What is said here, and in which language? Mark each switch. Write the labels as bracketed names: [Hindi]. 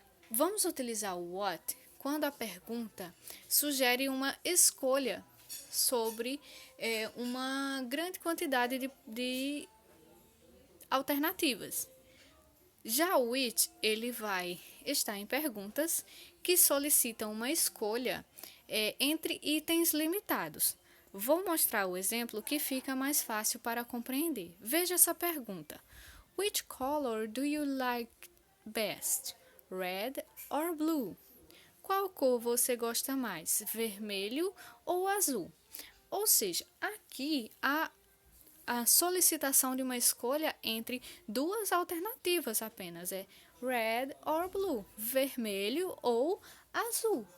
[Portuguese] Vamos utilizar o what quando a pergunta sugere uma escolha sobre uma grande quantidade de alternativas. Já o which, ele vai estar em perguntas que solicitam uma escolha entre itens limitados. Vou mostrar o exemplo que fica mais fácil para compreender. Veja essa pergunta. [English] Which color do you like best? Red or blue? [Portuguese] Qual cor você gosta mais? Vermelho ou azul? Ou seja, aqui há a solicitação de uma escolha entre duas alternativas apenas, [English] red or blue, [Portuguese] vermelho ou azul.